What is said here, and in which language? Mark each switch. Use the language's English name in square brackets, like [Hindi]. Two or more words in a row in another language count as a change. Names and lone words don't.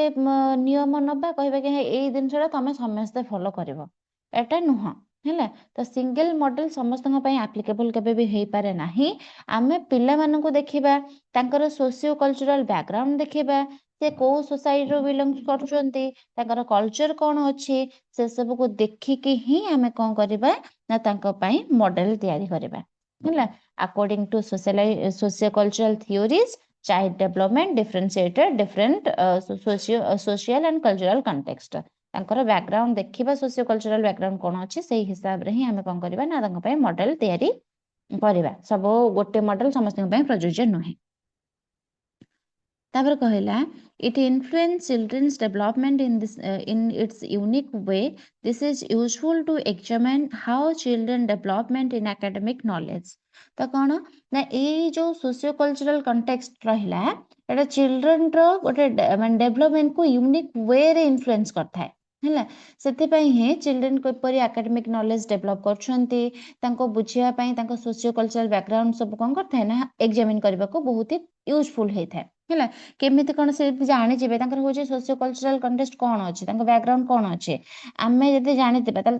[Odia] ନିୟମ ନବା କହିବା କି ଏଇ ଜିନିଷଟା ତମେ ସମସ୍ତେ ଫଲୋ କରିବ ଏଟା ନୁହଁ ହେଲା ତ [English] single model [Odia] ସମସ୍ତଙ୍କ ପାଇଁ ଆପ୍ଲିକେବଲ କେବେ ବି ହେଇପାରେ ନାହିଁ ଆମେ ପିଲାମାନଙ୍କୁ ଦେଖିବା ତାଙ୍କର [English] socio cultural background [Odia] ଦେଖିବା ସେ କୋଉ ସୋସାଇଟିରୁ ବିଲଙ୍ଗ କରୁଛନ୍ତି ତାଙ୍କର କଲଚର କଣ ଅଛି ସେ ସବୁକୁ ଦେଖିକି ହିଁ ଆମେ କଣ କରିବା ନା ତାଙ୍କ ପାଇଁ ମଡେଲ ତିଆରି କରିବା ହେଲା [English] according to socio-cultural theories child development differentiated different social and cultural context [Odia] ତାଙ୍କର ବ୍ୟାକଗ୍ରାଉଣ୍ଡ ଦେଖିବା [English] socio cultural background [Odia] କଣ ଅଛି ସେଇ ହିସାବରେ ହିଁ ଆମେ କଣ କରିବା ନା ତାଙ୍କ ପାଇଁ ମଡେଲ ତିଆରି କରିବା ସବୁ ଗୋଟେ ମଡେଲ ସମସ୍ତଙ୍କ ପାଇଁ ପ୍ରଯୁଜ୍ୟ ନୁହେଁ ତାପରେ କହିଲା [English] it influence children's development in its unique way this is useful to examine how children development in academic knowledge [Odia] ତ କଣ ନା ଏଇ ଯୋଉ [English] socio cultural context [Odia] ରହିଲା ଏଟା ଚିଲଡ୍ରେନର ଗୋଟେ ମାନେ ଡେଭଲପମେଣ୍ଟକୁ [English] unique way influence [Odia] କରିଥାଏ ହେଲା ସେଥିପାଇଁ ହିଁ ଚିଲଡ୍ରେନ କିପରି [English] academic knowledge develop [Odia] କରୁଛନ୍ତି ତାଙ୍କୁ ବୁଝିବା ପାଇଁ ତାଙ୍କ [English] socio cultural background [Odia] ସବୁ କଣ କରିଥାଏ ନା ଏକ୍ସାମିନ କରିବାକୁ ବହୁତ ୟୁଜଫୁଲ ହେଇଥାଏ ହେଲା କେମିତି କଣ ସେ ଜାଣିଯିବେ ତାଙ୍କର ହଉଛି [English] socio cultural context [Odia] କଣ ଅଛି ତାଙ୍କ ବ୍ୟାକଗ୍ରାଉଣ୍ଡ କଣ ଅଛି ଆମେ ଯଦି ଜାଣିଥିବା ତାହେଲେ